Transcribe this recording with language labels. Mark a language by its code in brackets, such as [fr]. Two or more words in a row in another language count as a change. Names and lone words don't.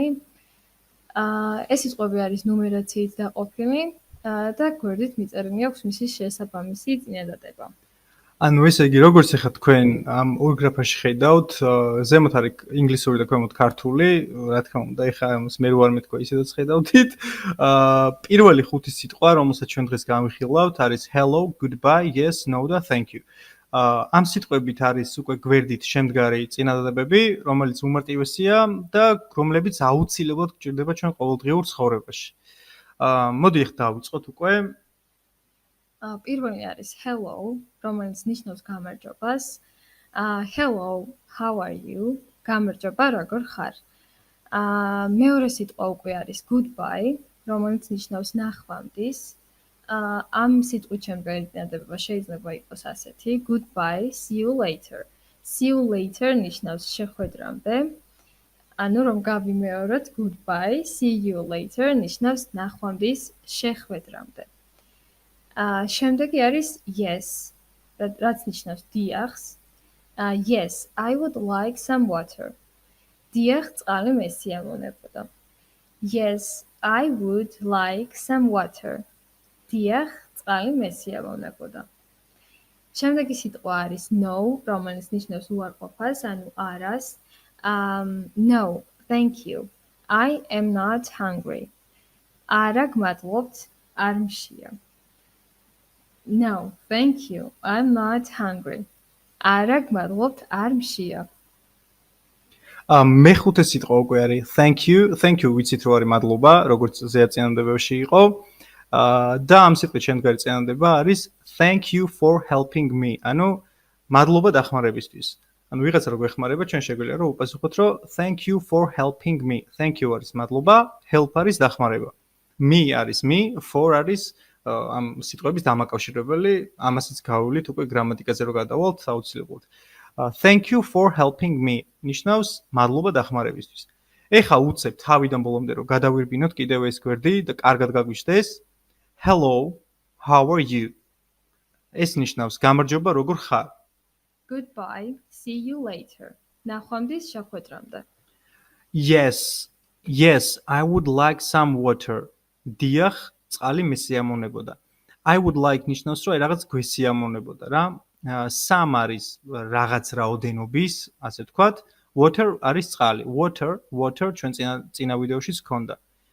[ka] ეს სიტყვები არის ნუმერაციით დაყოფილი და გვერდით მიწერილი აქვს მისი შესაბამისი წინადადება. ანუ ესე იგი, როგორც ახლა თქვენ ამ ორ გრაფაში ხედავთ, ზემოთ არის ინგლისური და ქვემოთ ქართული, რა თქმა უნდა, ეხლა ამას მე რო არ მეთქვა, ისედაც ხედავთ. პირველი ხუთი სიტყვა, რომელსაც ჩვენ დღეს გამიხილავთ, არის [en] hello, goodbye, yes, no [ka] და [en] thank you. [ka] ამ სიტყვებით არის უკვე გვერდით შემდგარი წინადადებები, რომელიც უმარტივესია და რომლებიც აუცილებლად გჭირდება ჩვენ ყოველდღიურ ცხოვრებაში. მოდი ახლა დავიწყოთ უკვე. პირველი არის hello, რომელიც ნიშნავს გამარჯვებას. [en] Hello, how are you? [ka] გამარჯობა, როგორ ხარ? მეორე სიტყვა უკვე არის goodbye, რომელიც ნიშნავს ნახვამდის. ამ სიტყვით შემდგარი წინადადება შეიძლება იყოს ასეთი: [en] goodbye, see you later. See you later [ka] ნიშნავს შეხვედრამდე. ანუ რომ გავიმეოროთ, [en] goodbye, see you later [ka] ნიშნავს ნახვამდის შეხვედრამდე. შემდეგი არის yes, რაც ნიშნავს დიახს. [en] Yes, I would like some water. [ka] დიახ, წყალი მე სიამოვნებოდა. [en] Yes, I would like some water. [ka] დიახ, წყალი მე სიამოვნებოდა. შემდეგი სიტყვა არის no, რომელიც ნიშნავს უარყოფას, ანუ არას. [en] No, thank you. I am not hungry. [ka] არა, გმადლობთ, არ მშია. [en] No, thank you. I'm not hungry. [ka] არა, გმადლობთ, არ მშია. მეხუთე სიტყვა უკვე არის [en] thank you. Thank you [ka] ვიცით რომ არის მადლობა, როგორც ზეაწინადებებში იყო. და ამ სიტყვით შემდგარი წინადადება არის [en] thank you for helping me. [ka] ანუ მადლობა დახმარებისთვის. ანუ ვიღაცა რო გვეხმარება, ჩვენ შეგვიძლია რომ უპასუხოთ რომ [en] thank you for helping me. Thank you [ka] არის მადლობა, help არის დახმარება. Me არის me, for არის ამ სიტყვების დამაკავშირებელი, ამასაც გავავლით უკვე გრამატიკაზე რო გადავალთ აუცილებლად. [en] Thank you for helping me. [ka] ნიშნავს მადლობა დახმარებისთვის. ეხლა უცებ თავიდან ბოლომდე რომ გადავირბინოთ კიდევ ეს გვერდი და კარგად გაგვიჩნდეს. [en] Hello, how are you? [ka] ეს ნიშნავს გამარჯობა, როგორ ხარ? [en] Goodbye, see you later. [ka] ნახვამდის შეხვედრამდე. [en] Yes, yes, I would like some water. [ka] დიახ, წყალი მე სიამოვნებოდა. [en] I would like [ka] ნიშნავს რომ რაღაც გვესიამოვნებოდა რა. Some არის რაღაც რაოდენობის, ასე ვთქვათ. Water არის წყალი. Water ჩვენ წინა ვიდეოშიც ჰქონდა.